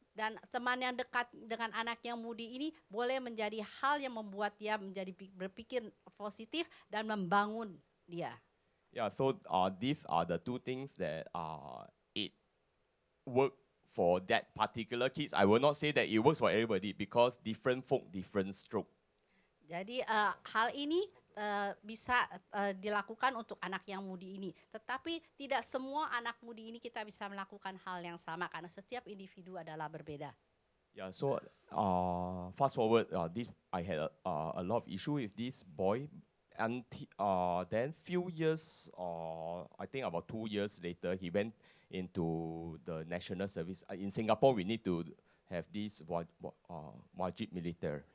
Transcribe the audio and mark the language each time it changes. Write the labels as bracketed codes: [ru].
[id] Dan teman yang dekat dengan anak yang mudi ini boleh menjadi hal yang membuat dia menjadi berpikir positif dan membangun dia. [en] Yeah, so these are the two things that it work for that particular kids. I will not say that it works for everybody because different folk, different stroke. [id] Jadi hal ini bisa dilakukan untuk anak yang mudi ini. Tetapi tidak semua anak mudi ini kita bisa melakukan hal yang sama karena setiap individu adalah berbeda. [en] Yeah, so fast forward, this I had a lot of issue with this boy. And then few years, I think about 2 years later, he went into the national service. In Singapore, we need to have this [id] wajib militer.